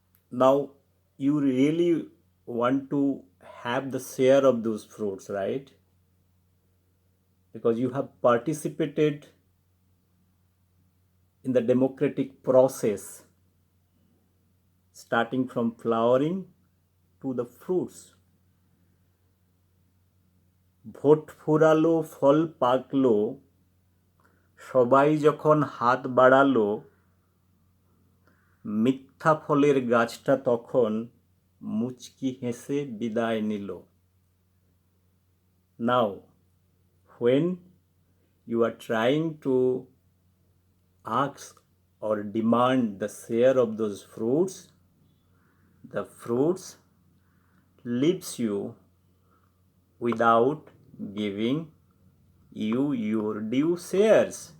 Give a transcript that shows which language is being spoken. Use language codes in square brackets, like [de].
[en] Now you really want to have the share of those fruits, right? Because you have participated in the democratic process, starting from flowering to the fruits. [bn] Vote ফুরালো ফল পাকলো, সবাই যখন হাত বাড়ালো, মিথ্যা ফলের গাছটা তখন মুচকি হেসে বিদায় নিল. [en] Now, when you are trying to ask or demand the share of those fruits, the fruits leaves you without giving you your due shares.